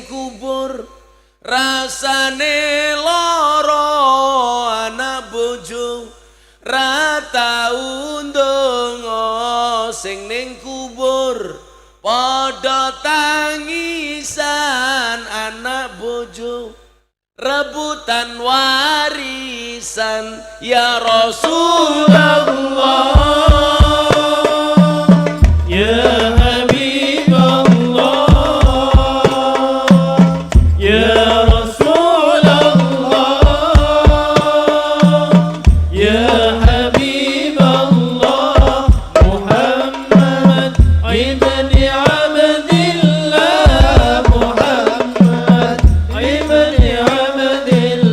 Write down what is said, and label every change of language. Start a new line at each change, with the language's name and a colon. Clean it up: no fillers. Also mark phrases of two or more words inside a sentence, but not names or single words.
Javanese: kubur rasane lara anak bojo ra tau ndonga sing ning kubur padha tangisan anak bojo rebutan warisan
Arabic: يا رسول الله يا حبيب الله يا رسول الله يا حبيب الله محمد بن عبد الله محمد بن عبد الله.